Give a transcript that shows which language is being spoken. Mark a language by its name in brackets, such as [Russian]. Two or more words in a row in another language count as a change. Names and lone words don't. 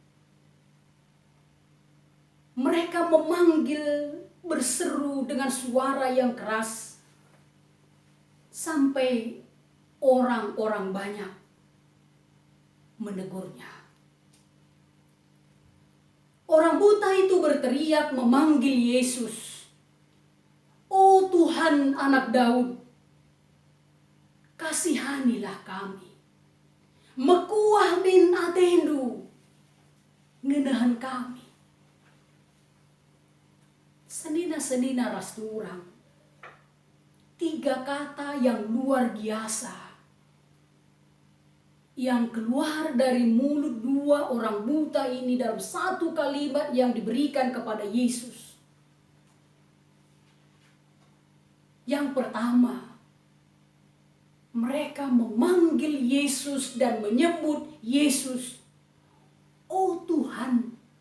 [Indonesian] Mereka memanggil, berseru dengan suara yang keras sampai orang-orang banyak menegurnya. Orang buta itu berteriak memanggil Yesus. "Oh Tuhan, Anak Daud, kasihanilah kami. [Batak Karo] Mekuah min atendu, ngenahan kami." Senina-senina rasturang, [Indonesian] 3 kata yang luar biasa yang keluar dari mulut 2 orang buta ini dalam 1 kalimat yang diberikan kepada Yesus. Yang pertama, mereka memanggil Yesus dan menyebut Yesus, "Oh Tuhan."